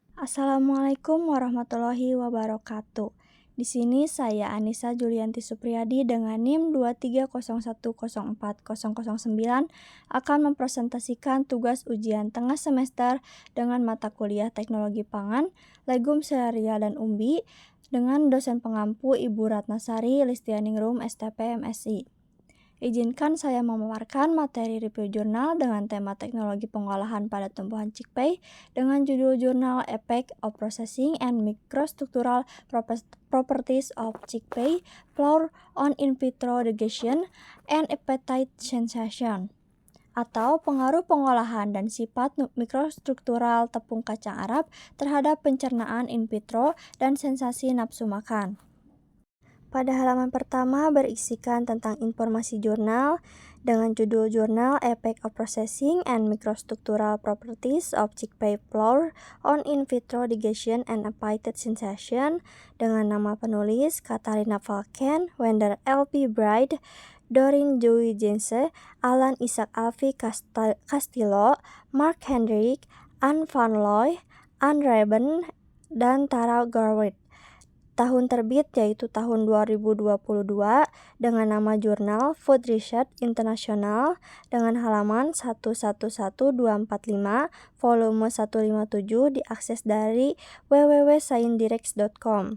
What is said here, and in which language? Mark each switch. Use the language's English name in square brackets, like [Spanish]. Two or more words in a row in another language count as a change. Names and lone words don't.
[Indonesian] Assalamualaikum warahmatullahi wabarakatuh. Di sini saya Anissa Julianti Supriyadi dengan NIM 230104009 akan mempresentasikan tugas ujian tengah semester dengan mata kuliah Teknologi Pangan, Legum Sereal dan Umbi dengan dosen pengampu Ibu Ratnasari Listianingrum STP MSI. Izinkan saya memaparkan materi review jurnal dengan tema teknologi pengolahan pada tumbuhan chickpea dengan judul jurnal Effect of Processing and Microstructural Properties of Chickpea Flour on In Vitro Digestion and Appetite Sensation, atau pengaruh pengolahan dan sifat mikrostruktural tepung kacang Arab terhadap pencernaan [Latin] in vitro [Indonesian] dan sensasi nafsu makan. Pada halaman pertama berisikan tentang informasi jurnal dengan judul jurnal Effect of Processing and Microstructural Properties of Chickpea Flour on In Vitro Digestion and Appetite Sensation dengan nama penulis Katarina Falken, Wender L.P. Bride, Doreen Joy Jense, Alan Isaac Alfie Castillo, Mark Hendrick, Anne Van Looy, Anne Reben, dan Tara Garwood. Tahun terbit yaitu tahun 2022 dengan nama jurnal Food Research International dengan halaman 111245, volume 157 diakses dari www.sciendirect.com.